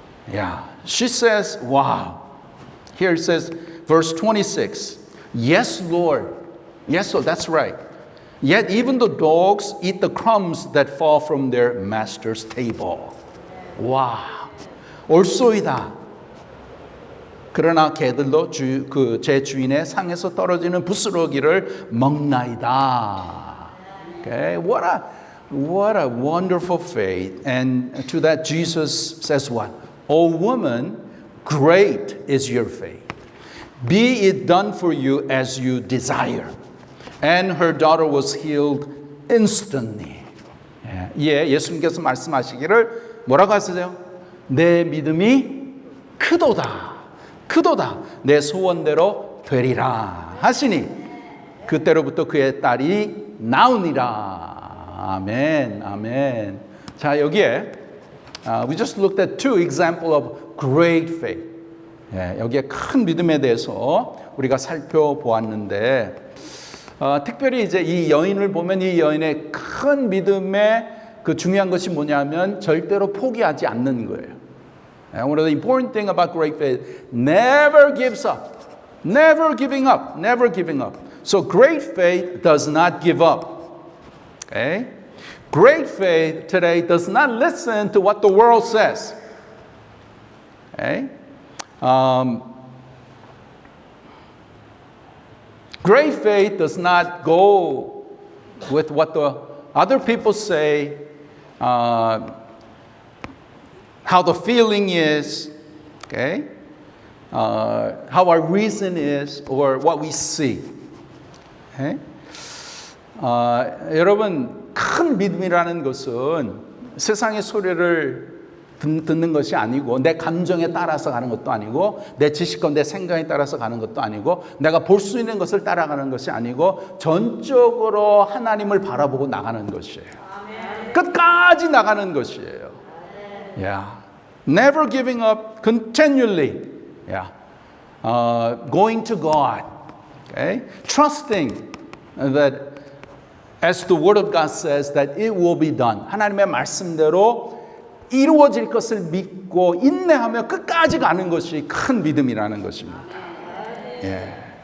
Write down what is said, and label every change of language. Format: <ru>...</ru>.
<en>Yeah, she says, wow. Here it says, verse 26, "Yes, Lord. Yes, Lord, that's right. Yet even the dogs eat the crumbs that fall from their master's table."</en> <ko>와, 옳소이다. 그러나 개들도 제 주인의 상에서 떨어지는 부스러기를 먹나이다.</ko> <en>Okay, what a wonderful faith. And to that Jesus says what? "O woman, great is your faith. Be it done for you as you desire." And her daughter was healed instantly.</en> <ko>예, 예수님께서 말씀하시기를 뭐라고 하세요? "내 믿음이 크도다. 크도다. 내 소원대로 되리라." 하시니 그때로부터 그의 딸이 나으니라. 아멘, 아멘.</ko> <en>자, 여기에 we just looked at two examples of great faith.</en> <ko>예, 여기에 큰 믿음에 대해서 우리가 살펴보았는데, 특별히 이제 이 여인을 보면 이 여인의 큰 믿음의 그 중요한 것이 뭐냐면 절대로 포기하지 않는 거예요.</ko> <en>One of the important thing about great faith, never gives up. Never giving up. Never giving up. So great faith does not give up. Okay? Great faith today does not listen to what the world says. Okay? Great faith does not go with what the other people say, how the feeling is, okay? How our reason is, or what we see. Okay?</en> <ko>여러분, 큰 믿음이라는 것은 세상의 소리를 듣는 것이 아니고, 내 감정에 따라서 가는 것도 아니고, 내 지식과 내 생각에 따라서 가는 것도 아니고, 내가 볼 수 있는 것을 따라가는 것이 아니고, 전적으로 하나님을 바라보고 나가는 것이에요. 끝까지 나가는 것이에요.</ko> <en>Yeah. Never giving up, continually. Yeah. Going to God. Okay? Trusting that as the Word of God says that it will be done.</en> <ko>하나님의 말씀대로 이루어질 것을 믿고 인내하며 끝까지 가는 것이 큰 믿음이라는 것입니다. 예.</ko>